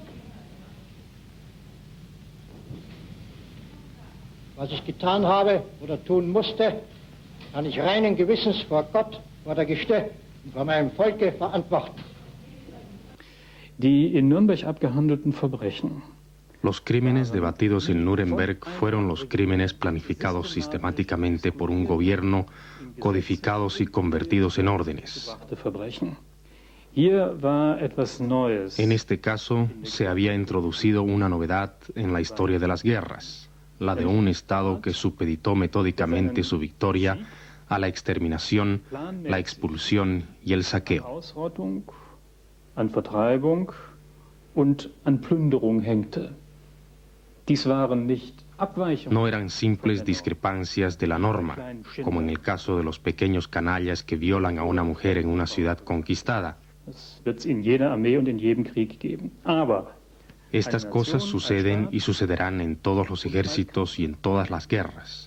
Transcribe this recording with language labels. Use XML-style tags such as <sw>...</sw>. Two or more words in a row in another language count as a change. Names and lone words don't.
<de>Was ich getan habe oder tun musste, kann ich reinen Gewissens vor Gott, vor der Geste und vor meinem Volke verantworten. Die in Nürnberg abgehandelten Verbrechen.</de> <es>Los crímenes debatidos en Nuremberg fueron los crímenes planificados sistemáticamente por un gobierno, codificados y convertidos en órdenes. En este caso, se había introducido una novedad en la historia de las guerras, la de un Estado que supeditó metódicamente su victoria a la exterminación, la expulsión y el saqueo.</es> <de>An Vertreibung und an Plünderung hängte.</de> <es>No eran simples discrepancias de la norma, como en el caso de los pequeños canallas que violan a una mujer en una ciudad conquistada. Estas cosas suceden y sucederán en todos los ejércitos y en todas las guerras.</es>